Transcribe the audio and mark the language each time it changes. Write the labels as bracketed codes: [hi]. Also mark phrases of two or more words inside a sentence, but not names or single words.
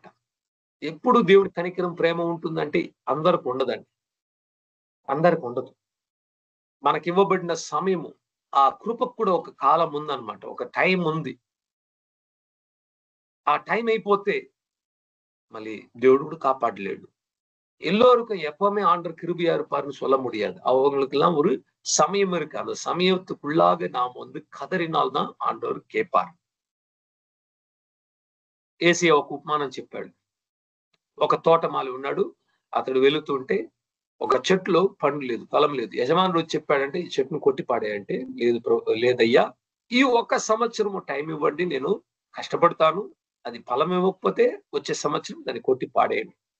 [te] ఎప్పుడు దేవుడి కనికరం ప్రేమ ఉంటుందంటే అందరికి ఉండదండి, అందరికి ఉండదు. మనకి ఇవ్వబడిన సమయము, ఆ కృపకు కూడా ఒక కాలం ఉందన్నమాట, ఒక టైం ఉంది. ఆ టైం అయిపోతే మళ్ళీ దేవుడు కూడా కాపాడలేడు. [ta] எல்லோருக்கும் எப்பவுமே ஆண்டவர் கிருபையா இருப்பாருன்னு சொல்ல முடியாது. அவங்களுக்கு எல்லாம் ஒரு சமயம் இருக்கு. அந்த சமயத்துக்குள்ளாக நாம் கதறினால்தான் ஆண்டவர் காப்பாரு. [te] ఏసయ్య ఒక ఉపమానం చెప్పాడు. ఒక తోటమాలి ఉన్నాడు, అతడు వెళుతుంటే ఒక చెట్టులో పండు లేదు, ఫలం లేదు. యజమానుడు వచ్చి చెప్పాడంటే, ఈ చెట్టును కొట్టి పాడేయంటే, లేదయ్యా, ఈ 1 సంవత్సరం టైం ఇవ్వండి, నేను కష్టపడతాను, అది ఫలం ఇవ్వకపోతే వచ్చే సంవత్సరం దాన్ని కొట్టి పాడేయండి.